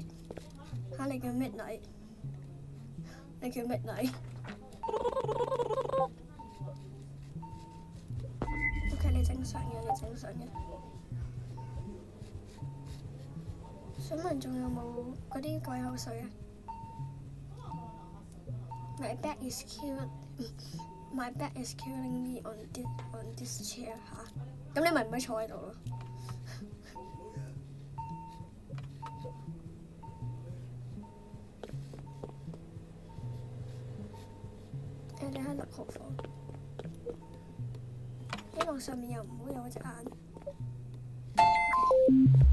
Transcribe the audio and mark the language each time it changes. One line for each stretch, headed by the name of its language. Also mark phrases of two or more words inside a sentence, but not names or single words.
Cantonese: 你叫 midnight？ 你叫 midnight？ OK， 你正常嘅。想問仲有冇嗰啲鬼口水啊
English: ？My back is killing me on this chair 嚇。
Cantonese: 咁你咪唔可以坐喺度咯。你喺6號房，希望上面又唔好有隻眼。Okay.